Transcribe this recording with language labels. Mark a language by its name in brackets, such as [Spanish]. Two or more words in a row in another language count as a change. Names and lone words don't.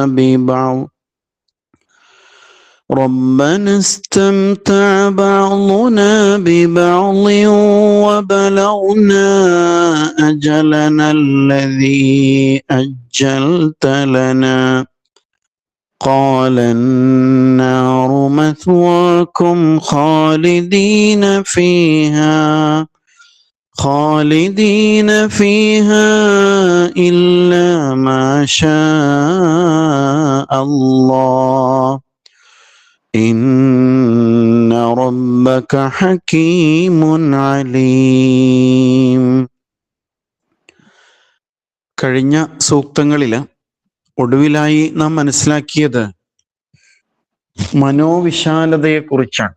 [Arabic] ببعض وبلغنا أجلنا الذي أجلت لنا قال النار مثواكم خالدين فيها إلا ما شاء الله إن ربك حكيم عليم. [Malayalam] കഴിഞ്ഞ സൂക്തങ്ങളിൽ ഒടുവിലായി നാം മനസ്സിലാക്കിയത് മനോവിശാലതയെക്കുറിച്ചാണ്.